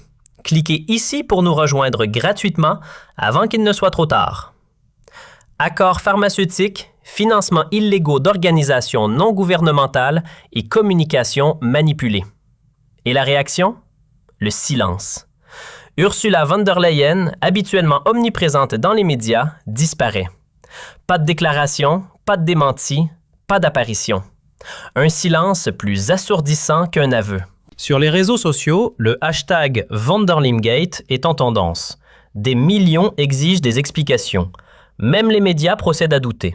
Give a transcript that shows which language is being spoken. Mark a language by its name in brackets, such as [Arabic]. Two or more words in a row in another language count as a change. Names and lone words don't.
[French] Cliquez ici pour nous rejoindre gratuitement avant qu'il ne soit trop tard. Accords pharmaceutiques, financement illégaux d'organisations non gouvernementales et communication manipulée. Et la réaction? Le silence. Ursula von der Leyen, habituellement omniprésente dans les médias, disparaît. Pas de déclaration, pas de démenti, pas d'apparition. Un silence plus assourdissant qu'un aveu. Sur les réseaux sociaux, le hashtag Vonderlimgate est en tendance. Des millions exigent des explications. Même les médias procèdent à douter.